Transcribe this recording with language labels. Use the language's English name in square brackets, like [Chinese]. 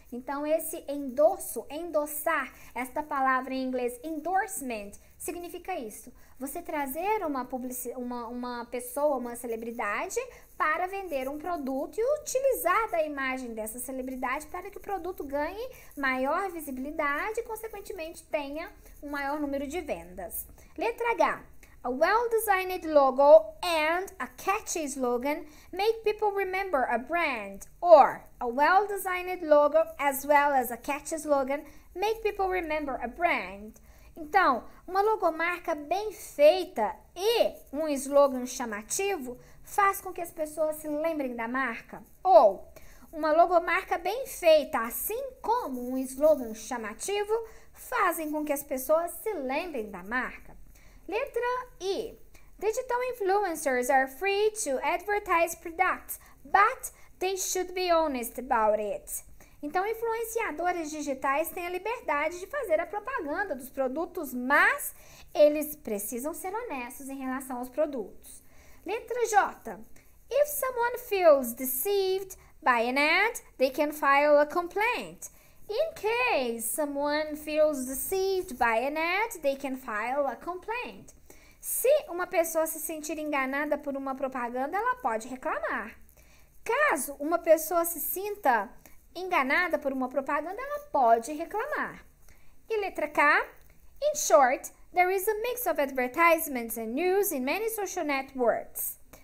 [Portuguese] Então, esse endosso, endossar, esta palavra em inglês, endorsement, significa isso. Você trazer uma pessoa, uma celebridade, para vender um produto e utilizar da imagem dessa celebridade para que o produto ganhe maior visibilidade e, consequentemente, tenha um maior número de vendas. Letra H. [English] A well-designed logo and a catchy slogan make people remember a brand. Or, a well-designed logo as well as a catchy slogan make people remember a brand. [Portuguese] Então, uma logomarca bem feita e um slogan chamativo faz com que as pessoas se lembrem da marca. Ou, uma logomarca bem feita, assim como um slogan chamativo, fazem com que as pessoas se lembrem da marca. Letra I. [English] Digital influencers are free to advertise products, but they should be honest about it. [Portuguese] Então, influenciadores digitais têm a liberdade de fazer a propaganda dos produtos, mas eles precisam ser honestos em relação aos produtos. Letra J. [English] If someone feels deceived by an ad, they can file a complaint. In case someone feels deceived by an ad, they can file a complaint. [Portuguese] Se uma pessoa se sentir enganada por uma propaganda, ela pode reclamar. Caso uma pessoa se sinta enganada por uma propaganda, ela pode reclamar. E letra K. [English] In short, there is a mix of advertisements and news in many social networks.